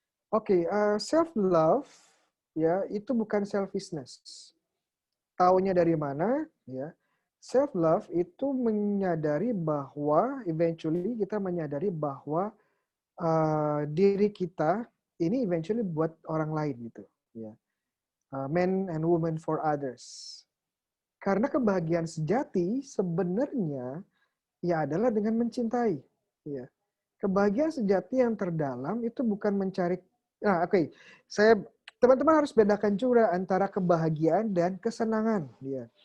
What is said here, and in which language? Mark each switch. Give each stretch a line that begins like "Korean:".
Indonesian: Oke, self-love, ya, itu bukan selfishness. Taunya dari mana? Ya, self-love itu menyadari bahwa, eventually kita menyadari bahwa diri kita ini eventually buat orang lain gitu, ya.
English: Men and women for others.
Indonesian: Karena kebahagiaan sejati sebenarnya ya adalah dengan mencintai. Ya. Kebahagiaan sejati yang terdalam itu bukan mencari. Teman-teman harus bedakan juga antara kebahagiaan dan kesenangan. Ya.